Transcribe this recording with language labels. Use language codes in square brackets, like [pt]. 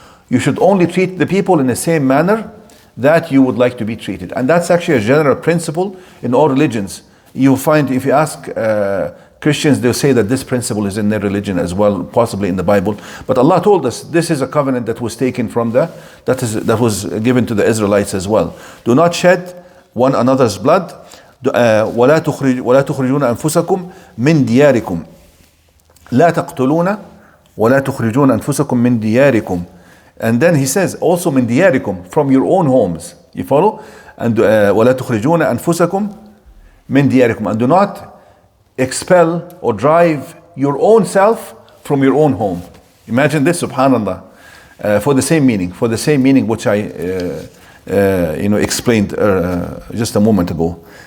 [en] You should only treat the people in the same manner that you would like to be treated. And that's actually a general principle in all religions. You find, if you ask Christians, they'll say that this principle is in their religion as well, possibly in the Bible. But Allah told us this is a covenant that was taken from that was given to the Israelites as well. Do not shed one another's blood. [ar] ولا تخرجون أنفسكم من دياركم. لا تقتلون ولا تخرجون أنفسكم من دياركم. [en] And then he says also [ar] من دياركم, [en] from your own homes. You follow? [ar] And ولا تخرجون أنفسكم من دياركم. [en] And do not expel or drive your own self from your own home. Imagine this, subhanallah. For the same meaning which I explained just a moment ago.